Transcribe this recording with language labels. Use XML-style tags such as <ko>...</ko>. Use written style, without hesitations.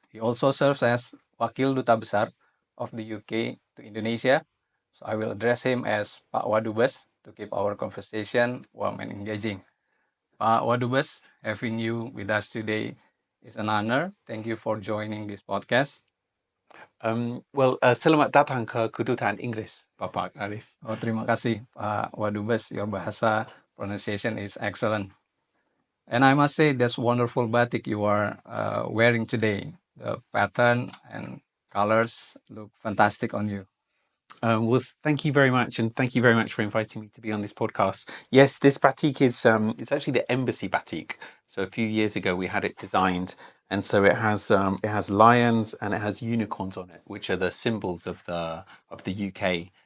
<en>He also serves as Wakil Duta Besar of the UK to Indonesia, so I will address him as Pak Wadubes to keep our conversation warm and engaging. Pak Wadubes, having you with us today is an honor. Thank you for joining this podcast.</en> <id>Selamat datang ke Kedutaan Inggris, Bapak Arif. Terima kasih Pak Wadubes.</id> <en>Your bahasa pronunciation is excellent. And I must say that's wonderful batik you are wearing today. The pattern and colors look fantastic on you. Thank you very much, and thank you very much for inviting me to be on this podcast. Yes, this batik is it's actually the embassy batik. So a few years ago we had it designed, and so it has lions and it has unicorns on it, which are the symbols of the UK.</en>